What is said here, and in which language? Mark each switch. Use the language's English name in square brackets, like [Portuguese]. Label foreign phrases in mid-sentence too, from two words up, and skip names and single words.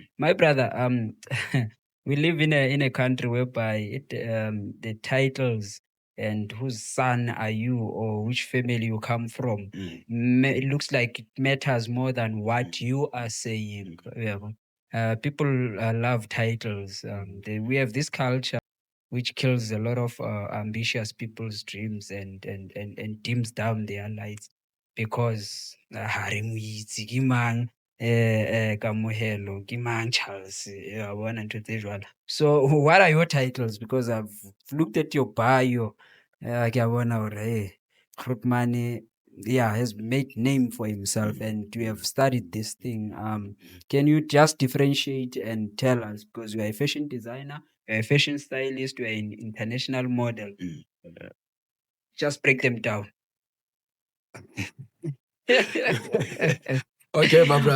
[English] My brother, we live in a country whereby the titles and whose son are you or which family you come from, it looks like it matters more than what you are saying. People love titles. We have this culture which kills a lot of ambitious people's dreams and dims down their lights because [Southern Sotho] re mo itse, ke mang Kamohelo, ke mang Charles, wa bona ntho tse jwalo. [English] So what are your titles? Because I've looked at your bio, [Southern Sotho] ke a bona hore hey, [English] Grootman has made name for himself and you have studied this thing. Can you just differentiate and tell us, because you are a fashion designer, you're a fashion stylist, you're an international model. Just break them down. Okay, my brother.